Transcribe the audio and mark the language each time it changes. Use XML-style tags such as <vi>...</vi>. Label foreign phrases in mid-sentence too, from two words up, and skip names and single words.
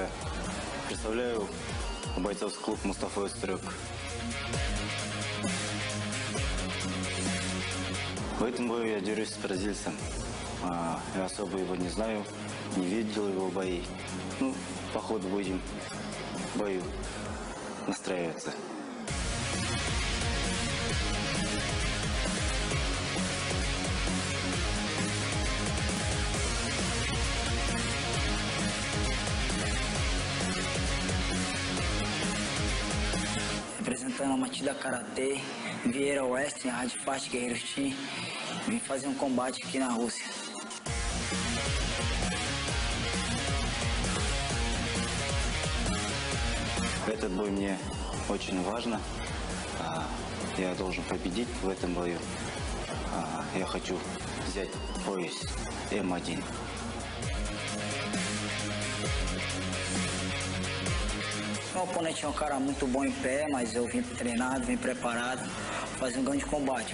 <ru>Представляю бойцовский клуб Мустафа Истрюк. В этом бою я дерюсь с бразильцем. Я особо его не знаю, не видел его бои. Ну, по ходу будем в бою настраиваться.</ru> <pt>Representando a Matida Karatê, Vieira Oeste, Rádio Fast Guerreiros Team, vim fazer combate aqui na Rússia.</pt> <ru>Этот бой мне очень важно. Я должен победить в этом бою. Я хочу взять пояс М1.</ru> <pt>O oponente é um cara muito bom em pé, mas eu vim treinado, vim preparado, fazer um grande combate.</pt>